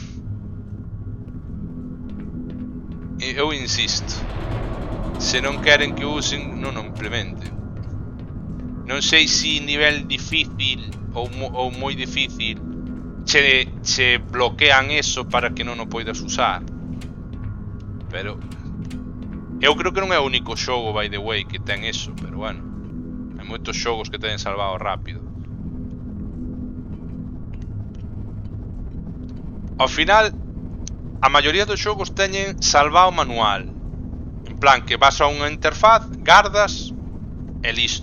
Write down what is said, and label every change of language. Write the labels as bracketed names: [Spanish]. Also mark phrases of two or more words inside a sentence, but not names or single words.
[Galician] Eu insisto, se non queren que o usen, non o implementen. Non sei se nivel difícil ou moi difícil che bloquean eso para que non o poidas usar. Pero eu creo que non é o único xogo, [English] by the way, [Galician] que ten eso, pero bueno, hai moitos xogos que teñen salvado rápido. Ao final, a maioría dos xogos teñen salvado manual. En plan, que vas a unha interfaz, gardas e listo.